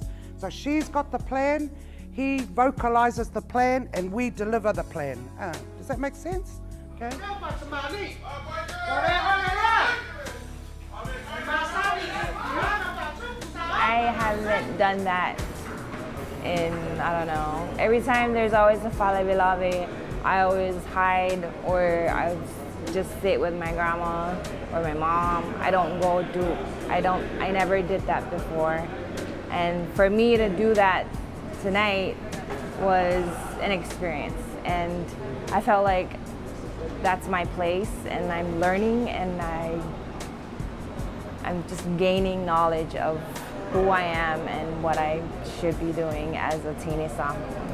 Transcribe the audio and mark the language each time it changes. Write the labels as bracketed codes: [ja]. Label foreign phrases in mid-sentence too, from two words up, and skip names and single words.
[en] So she's got the plan, he vocalizes the plan, and we deliver the plan. Does that make sense? Okay. I haven't done that in, I don't know. Every time there's always a [sm] fale bilave, [en] I always hide or I just sit with my grandma or my mom. I never did that before. And for me to do that tonight was an experience. And I felt like that's my place and I'm learning and I'm just gaining knowledge of who I am and what I should be doing as a teeny Samoan.